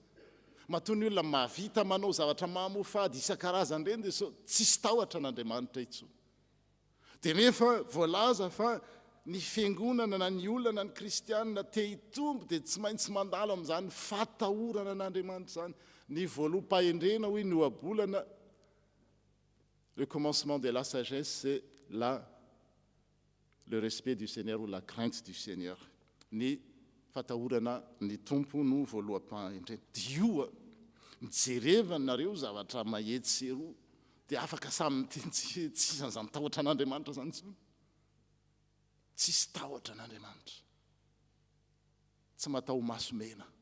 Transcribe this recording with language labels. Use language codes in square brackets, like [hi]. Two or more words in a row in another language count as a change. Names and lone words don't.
[mg] Matoa ny olona mahavita manao zavatra mamofady isan-karazany ireny dia so tsisy tahotra an'Andriamanitra intsony. Dia nefa voalaza fa ny fiangonana na ny olona na ny kristianina te hitombo dia tsy maintsy mandalo amin'izany fatahorana an'Andriamanitra zany. Ny voaloham-pahendrena hoe ny ohabolana, [fr] le commencement de la sagesse, c'est le respect du Seigneur ou la crainte du Seigneur. [mg] Ny fatahorana ny tompo no voaloham-pahendrena. Dia io mijerevana nareo zavatra mahety sy eroa dia afaka samy miteny tsy an'izany tahotra an'Andriamanitra zany tsony. Tsisy tahotra an'Andriamanitra. Tsy mataho masomena.